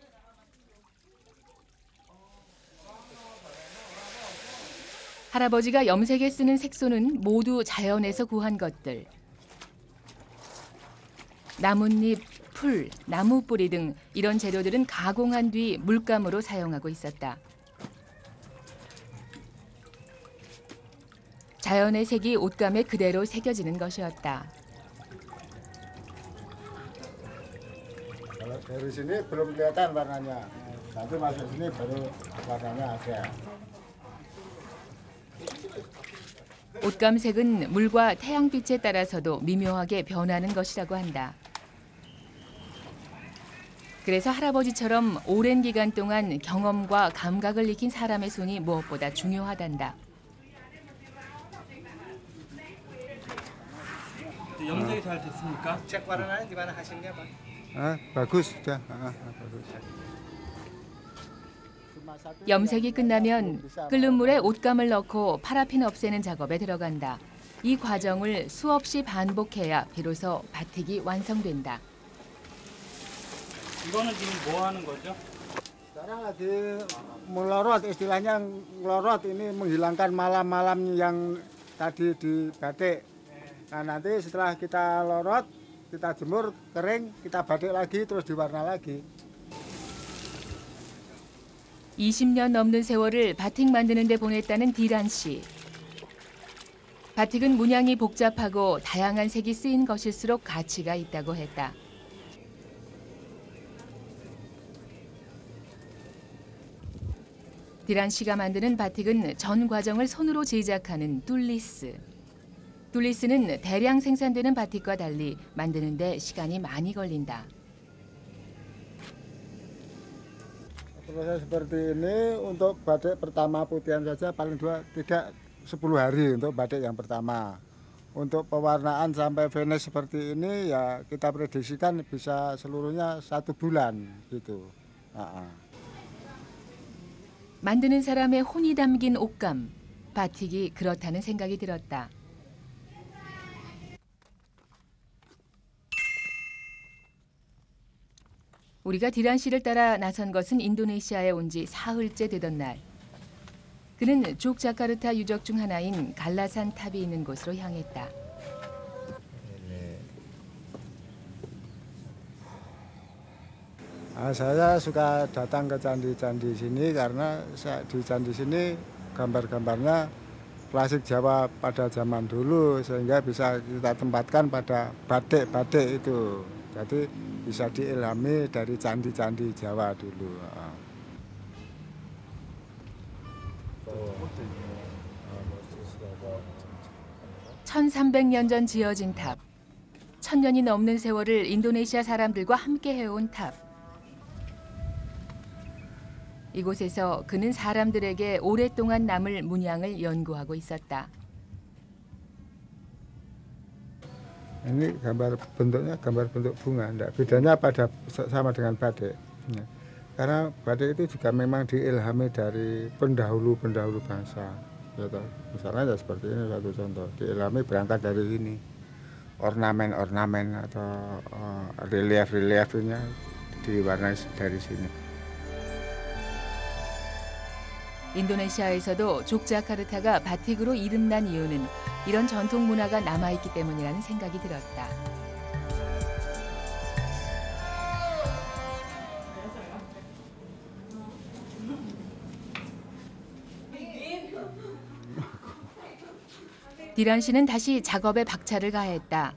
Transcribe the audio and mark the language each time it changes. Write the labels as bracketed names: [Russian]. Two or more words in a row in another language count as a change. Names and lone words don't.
[Korean] 할아버지가 염색에 쓰는 색소는 모두 자연에서 구한 것들. 나뭇잎, 풀, 나무 뿌리 등 이런 재료들은 가공한 뒤 물감으로 사용하고 있었다. 자연의 색이 옷감에 그대로 새겨지는 것이었다. [Indonesian] Kalau dari sini belum kelihatan warnanya. Nanti masuk sini baru warnanya ada. [Korean] 옷감색은 물과 태양빛에 따라서도 미묘하게 변하는 것이라고 한다. 그래서 할아버지처럼 오랜 기간 동안 경험과 감각을 익힌 사람의 손이 무엇보다 중요하단다. 염색이 잘 됐습니까? [Indonesian] Cek warnanya gimana hasilnya, Pak? Bagus sudah. Bagus. [Korean] 염색이 끝나면 끓는 물에 옷감을 넣고 파라핀 없애는 작업에 들어간다. 이 과정을 수없이 반복해야 비로소 바틱이 완성된다. 이거는 지금 뭐 하는 거죠? [Indonesian] Sekarang lagi melorot, istilahnya melorot ini menghilangkan malam-malam yang tadi di batik. Nah nanti setelah kita lorot, kita jemur, kering, kita batik lagi, terus diwarna lagi. [Korean] 20년 넘는 세월을 바틱 만드는 데 보냈다는 디란 씨. 바틱은 문양이 복잡하고 다양한 색이 쓰인 것일수록 가치가 있다고 했다. 디란 씨가 만드는 바틱은 전 과정을 손으로 제작하는 툴리스. 툴리스는 대량 생산되는 바틱과 달리 만드는 데 시간이 많이 걸린다. [Indonesian] Proses seperti ini untuk batik pertama putihan saja paling tidak 10 hari untuk batik yang pertama. Untuk pewarnaan sampai finish seperti ini ya kita prediksikan bisa seluruhnya 1 bulan gitu. [Korean] 만드는 사람의 혼이 담긴 옷감, 바틱이 그렇다는 생각이 들었다. 우리가 디란 씨를 따라 나선 것은 인도네시아에 온 지 사흘째 되던 날. 그는 족자카르타 유적 중 하나인 갈라산 탑이 있는 곳으로 향했다. [Indonesian] Saya suka datang ke candi-candi sini karena di candi sini gambar-gambarnya klasik Jawa pada zaman dulu sehingga bisa kita tempatkan pada batik-batik itu. Jadi bisa diilhami dari candi-candi Jawa dulu. [Korean] 1300년 전 지어진 탑. 1000년이 넘는 세월을 인도네시아 사람들과 함께 해온 탑. 이곳에서 그는 사람들에게 오랫동안 남을 문양을 연구하고 있었다. [Indonesian] Ini gambar bentuknya gambar bentuk bunga, enggak bedanya pada sama dengan batik. Karena batik itu juga memang diilhami dari pendahulu-pendahulu bangsa. Ya, misalnya ya seperti ini satu contoh, diilhami berangkat dari sini. Ornamen-ornamen atau relief-reliefnya diwarnai dari sini. [Korean] 인도네시아에서도 족자카르타가 바틱으로 이름난 이유는 이런 전통 문화가 남아있기 때문이라는 생각이 들었다. 디란 씨는 다시 작업에 박차를 가했다.